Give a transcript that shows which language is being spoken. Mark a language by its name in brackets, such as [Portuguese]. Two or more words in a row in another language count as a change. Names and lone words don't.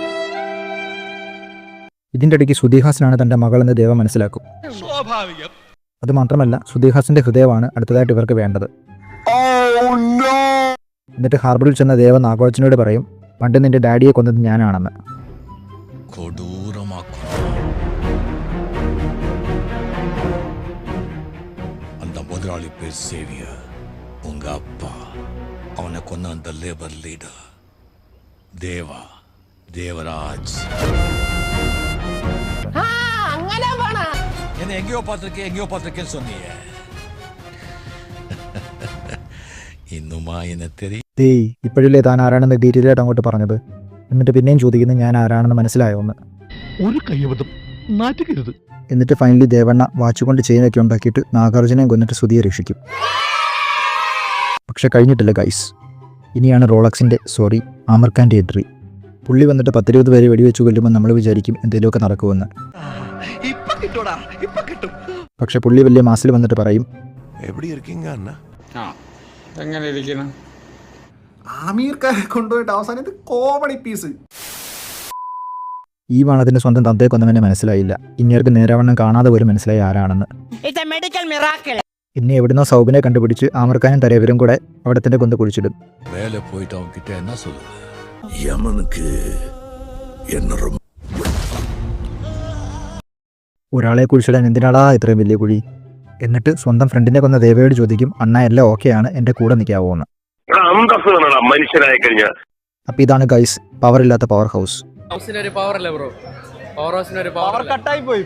[Malayalam] ഇതിൻ്റെ ഇടയ്ക്ക് സുദീഹാസനാണ് തൻ്റെ മകളെന്ന് ദേവ മനസ്സിലാക്കും. അതുമാത്രമല്ല സുധീഹാസിന്റെ ഹൃദയമാണ് അടുത്തതായിട്ട് ഇവർക്ക് വേണ്ടത്. എന്നിട്ട് ഹാർബറിൽ ചെന്ന ദേവ നാഗോച്ചനോട് പറയും, പണ്ട് നിന്റെ ഡാഡിയെ കൊന്നത് ഞാനാണെന്ന്. [Tamil] கொடூரமாக்கும் அந்த முதலாளி பேர் சேவியர், உங்க அப்பா. அவனை கொன்ன அந்த [English] labour leader [Tamil] தேவராஜ். என்ன எங்கேயோ பார்த்திருக்கேன்னு சொன்னீங்க. இன்னுமா என்ன தெரியும்? [Malayalam] ഡേയ്, ഇപ്പോഴല്ലേ താൻ ആരാണെന്ന് ഡീറ്റെയിൽ ആയിട്ട് അങ്ങോട്ട് പറഞ്ഞത്. എന്നിട്ട് പിന്നെയും ചോദിക്കുന്നത് ഞാൻ ആരാണെന്ന് മനസ്സിലായോ എന്ന്. ഒരു കയ്യബദ്ധം നാറ്റുകരുത്. എന്നിട്ട് ഫൈനലി ദേവണ്ണ വാച്ചുകൊണ്ട് ചെയിനൊക്കെ ഉണ്ടാക്കിയിട്ട് നാഗാർജുനയും കൊന്നിട്ട് സുധിയെ രക്ഷിക്കും. പക്ഷെ കഴിഞ്ഞിട്ടില്ല ഗൈസ്. ഇനിയാണ് റോളക്സിൻ്റെ ആമിർ ഖാൻ്റെ എൻട്രി. പുള്ളി വന്നിട്ട് 10-20 പേരെ വെടിവെച്ച് കൊല്ലുമ്പോൾ നമ്മൾ വിചാരിക്കും എന്തെങ്കിലുമൊക്കെ നടക്കുമെന്ന്. പക്ഷെ പുള്ളി വലിയ മാസിൽ വന്നിട്ട് പറയും, [Tamil] எப்படி இருக்கீங்க அண்ணா? [Malayalam] എങ്ങനെ ഇരിക്കണം? ആമീർ ഖാനെ കൊണ്ടുപോയിട്ട് അവസാനം ഇത് കോമഡി പീസ്. ഈ വാണത്തിന് സ്വന്തം തന്തയെ കൊന്നവനെ മനസ്സിലായില്ല. ഇനിയർക്ക് നേരാവണ്ണം കാണാതെ പോലും മനസ്സിലായി ആരാണെന്ന്. ഇനി എവിടുന്നോ സൗബിനെ കണ്ടുപിടിച്ച് ആമിർ ഖാനും തരേവരും കൂടെ അവിടെ തന്നെ കൊന്ന് കുഴിച്ചിടും. [Tamil] மேலே போயிட்டு அவங்க கிட்ட என்ன சொல்லுது? யமனுக்கு என்ன ரொம்ப [Malayalam] ഒരാളെ കുഴിച്ചിടാൻ എന്തിനാടാ ഇത്രയും വലിയ കുഴി? എന്നിട്ട് സ്വന്തം ഫ്രണ്ടിനെ കൊന്ന ദേവയോട് ചോദിക്കും, അണ്ണ എല്ലാം ഓക്കെയാണ്, എൻ്റെ കൂടെ നിൽക്കാവോ എന്ന്. മനുഷ്യനായി കഴിഞ്ഞ അപ്പോൾ ഇതാണ് ഗൈസ് പവർ ഇല്ലാത്ത [English] power house. [Malayalam] ഹൗസിനൊരു പവർ അല്ലേ ബ്രോ? പവർ ഹൗസിനൊരു പവർ കട്ടായി പോയി.